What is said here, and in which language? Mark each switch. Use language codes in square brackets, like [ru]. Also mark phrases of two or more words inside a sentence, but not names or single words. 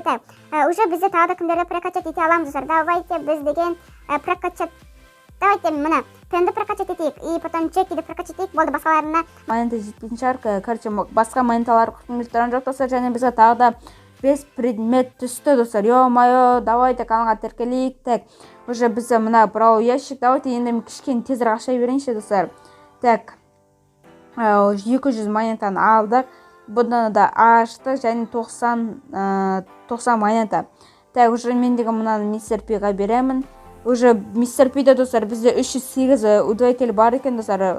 [ru] Так, уже [kk] бізде тағы да кімдері прокачать ете аламыз достар. Давайте біз деген прокачать. Давайте мына пенді прокачать етейік. [ru] И потом [kk] чекиді прокачать етейік. Болды басқаларына. Монета жетпейтін шығар. Короче, басқа монеталар құтқымыздаран жоқ достар. Және бізге тағы да 5 предмет түсті достар. [ru] Ё-майо, давайте [kk] каналға тіркелейік. [ru] Так, уже [kk] бізде мына Brawl ящик. Давайте енді кішкене тезірек ақша берейінші достар. Так, 200 монетаны алдық. Бұдан да ашты және 90 монета. [ru] Так, уже [kk] мен деген мынаны мистер Пиға беремін. Уже мистер Пида достар бізде 308 удвоитель бар екен достар.